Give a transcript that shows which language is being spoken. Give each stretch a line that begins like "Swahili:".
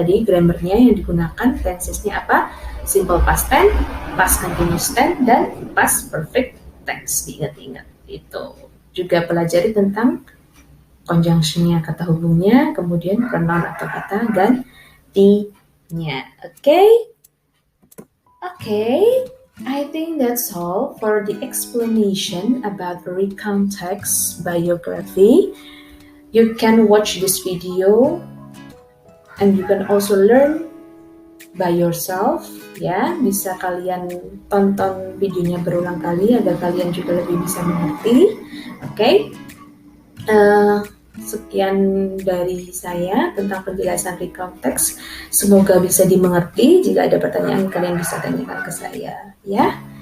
Indonesian: Tadi grammarnya yang digunakan, tensesnya apa? Simple past tense, past continuous tense, dan past perfect tense. Diingat-ingat itu. Juga pelajari tentang conjunction-nya, kata hubungnya, kemudian pronoun atau kata gantinya. Oke?
English: Okay, I think that's all for the explanation about recount text biography. You can watch this video and you can also learn by yourself ya.
Indonesian: Bisa kalian tonton videonya berulang kali agar kalian juga lebih bisa mengerti. Oke. Sekian dari saya tentang penjelasan recount text. Semoga bisa dimengerti. Jika ada pertanyaan kalian bisa tanyakan ke saya ya.